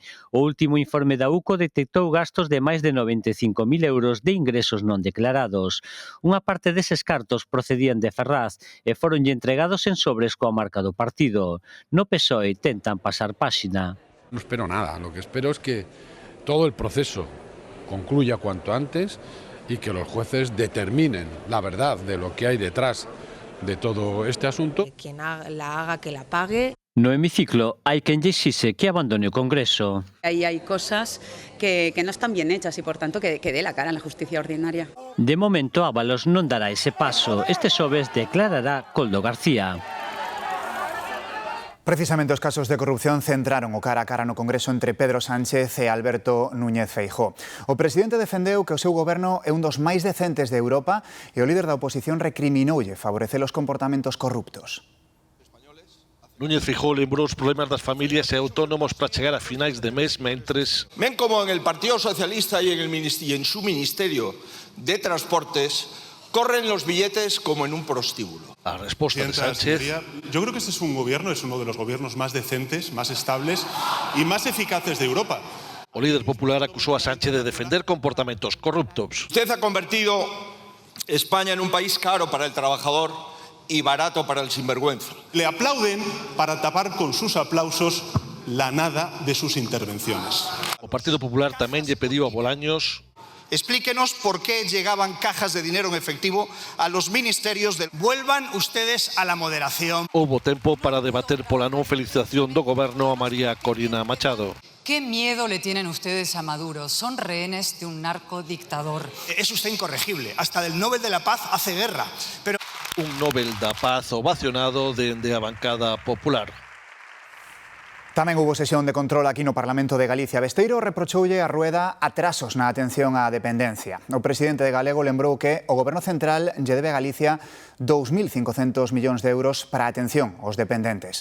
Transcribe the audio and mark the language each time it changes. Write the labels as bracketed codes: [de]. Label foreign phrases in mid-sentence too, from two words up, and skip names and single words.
[gl] O último informe da UCO detectou gastos de máis de 95.000 euros de ingresos non declarados. Unha parte deses cartos procedían de Ferraz e foronlle entregados en sobres coa marca do partido. No PSOE tentan pasar páxina. [es] No espero nada, lo que espero es que todo el proceso concluya cuanto antes y que los jueces determinen la verdad de lo que hay detrás de todo este asunto. Quien la haga, que la pague. [gl] No hemiciclo hai quen lle exixe que abandone o Congreso. [es] Ahí hay cosas que no están bien hechas y por tanto que dé la cara en la justicia ordinaria. [gl] De momento Ábalos non dará ese paso. Este xoves declarará Koldo García. Precisamente os casos de corrupción centraron o cara a cara no Congreso entre Pedro Sánchez e Alberto Núñez Feijóo. O presidente defendeu que o seu goberno é un dos máis decentes de Europa e o líder da oposición recriminoulle favorecer os comportamentos corruptos. Núñez Feijóo lembrou os problemas das familias e autónomos para chegar a finais de mes, mentres... [es] Ven como en el Partido Socialista y en su Ministerio de Transportes corren los billetes como en un prostíbulo. [gl] A resposta de Sánchez... [es] Yo creo que este es un gobierno, es uno de los gobiernos más decentes, más estables y más eficaces de Europa. [gl] O líder popular acusou a Sánchez de defender comportamentos corruptos. [es] Usted ha convertido España en un país caro para el trabajador y barato para el sinvergüenza. Le aplauden para tapar con sus aplausos la nada de sus intervenciones. [gl] O Partido Popular tamén lle pediu a Bolaños... [es] Explíquenos por qué llegaban cajas de dinero en efectivo a los ministerios de... Vuelvan ustedes a la moderación. [gl] Houbo tempo para debater pola non felicitación do goberno a María Corina Machado. [es] ¿Qué miedo le tienen ustedes a Maduro? Son rehenes de un narcodictador. Es usted incorregible. Hasta del Nobel de la Paz hace guerra. Pero... [gl] Un Nobel da Paz ovacionado dende a bancada popular. Tamén houbo sesión de control aquí no Parlamento de Galicia. Besteiro reprochoulle a Rueda atrasos na atención á dependencia. O presidente de Galego lembrou que o Goberno Central lle debe a Galicia 2.500 millóns de euros para a atención aos dependentes.